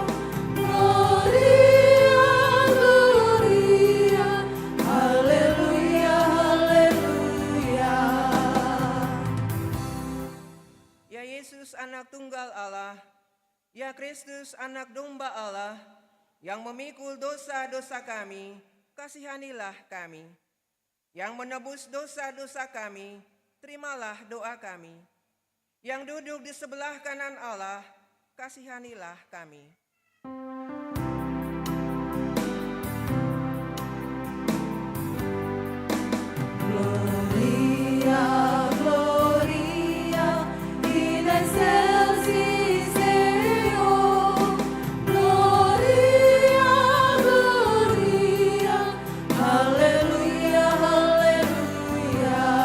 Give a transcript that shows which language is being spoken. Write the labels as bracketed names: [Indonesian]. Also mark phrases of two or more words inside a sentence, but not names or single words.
[Latin] Gloria, Gloria, [Indonesian] Haleluya, Haleluya. Ya Yesus anak tunggal Allah, ya Kristus anak domba Allah, yang memikul dosa-dosa kami, kasihanilah kami. Yang menebus dosa-dosa kami, terimalah doa kami. Yang duduk di sebelah kanan Allah, kasihanilah kami. [Latin] Gloria, Gloria, in excelsis Deo. Gloria, Gloria, [Indonesian] Haleluya, Haleluya.